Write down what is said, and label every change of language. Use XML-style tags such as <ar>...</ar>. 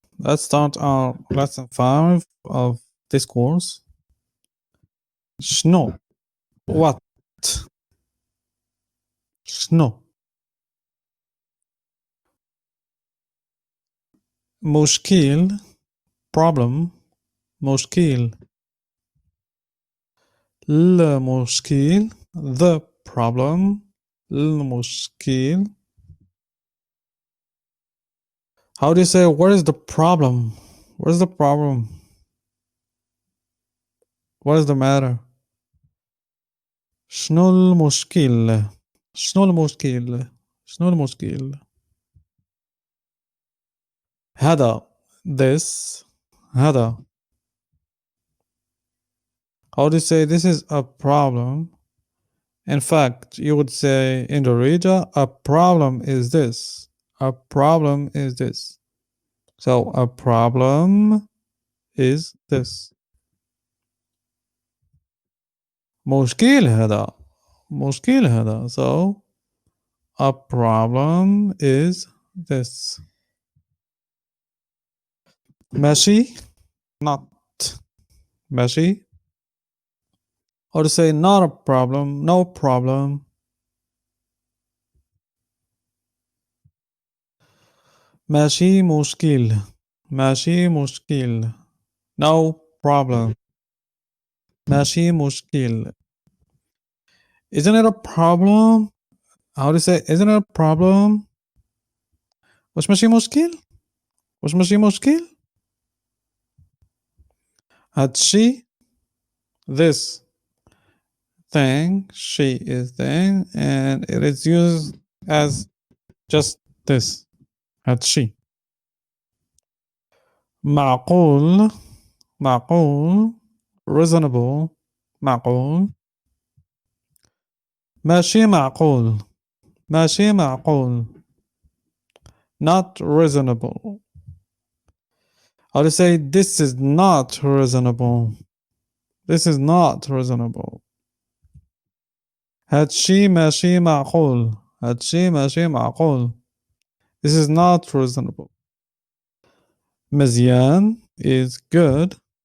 <en>Let's start our lesson 5 of this course.</en> <ar>شنو what شنو مشكل problem مشكل المشكل</ar> <en>the problem</en> <ar>المشكل.</ar> <en>How do you say what is the problem? What is the problem? What is the matter?</en> <ar>شنو المشكل شنو المشكل شنو المشكل هذا this هذا.</ar> <en>How do you say this is a problem? In fact, you would say in Darija, a problem is this. A problem is this. So a problem is this.</en> <ar>مشكل هذا. مشكل هذا.</ar> <en>So a problem is this.</en> <ar>ماشي not ماشي.</ar> <en>Or to say not a problem, no problem.</en> <ar>ماشي مشكل ماشي مشكل</ar> <en>no problem.</en> <ar>ماشي مشكل.</ar> <en>Isn't it a problem? How to say isn't it a problem?</en> <ar>وش ماشي مشكل؟ وش ماشي مشكل؟ هادشي</ar> <en>this thing she is thing and it is used as just this هادشي.</en> <ar>معقول معقول reasonable معقول. ماشي معقول ماشي معقول</ar> <en>not reasonable. How to say this is not reasonable. This is not reasonable.</en> <ar>هادشي ماشي معقول هادشي ماشي معقول.</ar> <en>This is not reasonable.</en> <ar>مزيان</ar> <en>is good.</en>